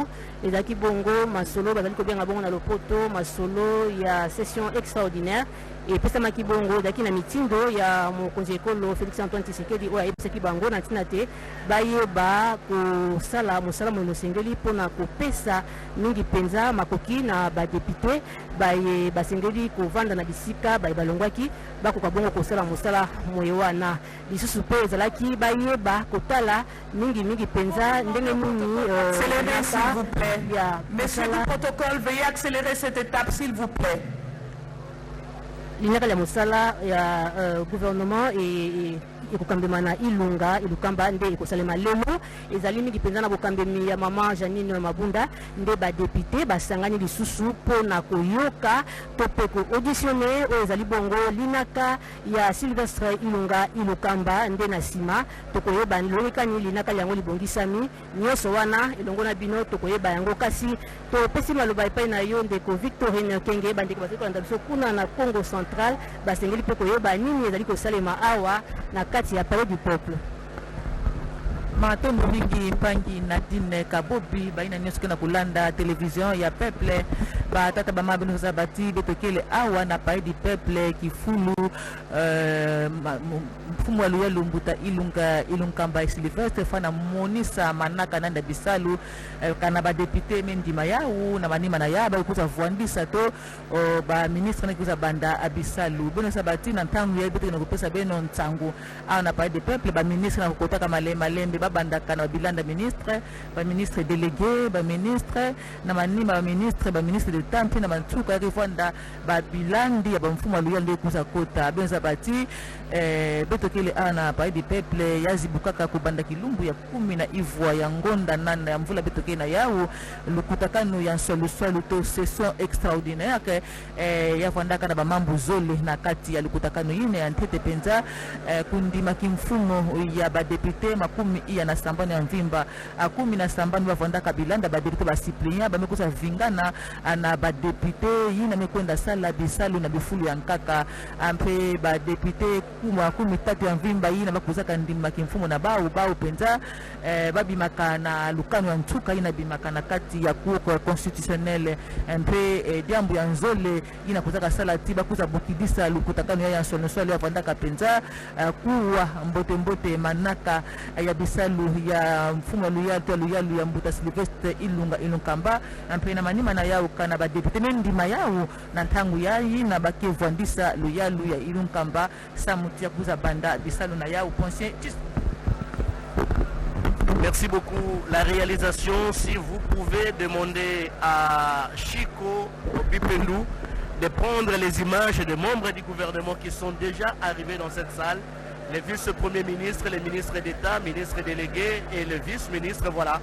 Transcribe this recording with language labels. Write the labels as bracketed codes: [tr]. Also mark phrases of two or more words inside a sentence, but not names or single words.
[ln] ezaki bongo masolo bazali kobenga bongo na lopoto masolo ya [fr] session extraordinaire [ln] et pesa maki bongo daki na mitindo ya mokonzi ekolo Felix Antoine Tshisekedi oya epesaki bango na ntina te bayeba kosala mosala mono sengeli mpona kopesa mingi penza makoki na badepute baye basengeli kovanda na bisika baye balongwaki bakoka bongo kosala mosala moye wana lisusu mpe ezalaki bayeba kotala mingi penza ndenge nini [fr] accélérez s'il vous plaît. Monsieur du protocole, veuillez accélérer cette étape s'il vous plaît. [ln] L'inégal ya mosala ya gouvernement et ekokambema na ilunga ilukamba nde ekosalema lelo ezali mingi mpenza na bokambemi ya mama Janine Mabunda nde badepute basangani lisusu mpona koyoka to mpe koauditionne oyo ezali bongo linaka ya Sylvestre Ilunga Ilukamba nde na nsima tokoyeba lolekani linaka yango libongisami nyonso wana elongo na bino tokoyeba yango kasi topesi maloba epai na yo ndeko Victorine Kenge bandeko bazali kolanda biso kuna na Congo Central basengeli mpe koyeba nini ezali kosalema awa na kati ya Palais du Peuple. [ktu] Matondo mingi mpangi Nadine Kabobi baina nyonso na kulanda television ya Peuple batata bama bino zabati betokele awa na Palais du Peuple kifulu mfumu wa Luya Lumbuta Ilunkamba Sylvestre fana monisa manaka nanda bisalu kana ba député mendima yau na manima na yaba kuza vuandisa to ba ministre na kuza banda abisalu bino sabati na ntangu ya betokele na kupesa beno ntangu awa na Palais du Peuple ba ministre na kukotaka malembe banda kana bilanda ministre ba [fr] ministre délégué [ktu] ba ministre na manima ba [fr] ministre d'État [ktu] mpi na mantuka ya kifanda ba bilandi ya ba mfumu wa Luya kuza kota benza bati betokele ana Palais du Peuple yazibukaka kubanda kilumbu ya 10 na ivwa ya ngonda nana ya mvula betokele na yao lukutakano ya solution to [fr] session extraordinaire [ktu] ke ya fandaka na ba mambo zole na kati ya lukutakano ine ya ntete penza kundima kimfumo ya ba député makumi iya na sambani ya mvimba 10 na sambani bavandaka bilanda ba député ba cyprien ba mekusa vingana na ba député yina mekwenda sala bisalu na bifulu ya nkaka ampe ba député kuma 13 ya mvimba yina bakuzaka ndima kimfumo na bao penza babimaka na lukano ya ntuka yina bimaka na kati ya [fr] cour constitutionnelle [ktu] ampe diambu ya nzole yina kuzaka sala tiba kuza bukidisa lukutakano ya nsolo ya vandaka penza kuwa mbote manaka ya bisalu ya mfumo wa Luyalu ya Mbuta Sylvestre Ilunkamba ampe na manima na yao kana ba député mendima yao na ntangu yayi na bakevandisa Luyalu ya Ilunkamba samutia kuza banda bisalu na yao pensien. [fr] Merci beaucoup. La réalisation, si vous pouvez demander à Chico Bipendou de prendre les images des membres du gouvernement qui sont déjà arrivés dans cette salle. Les vice-premiers ministres, les ministres d'État, ministres délégués et le vice-ministre, voilà.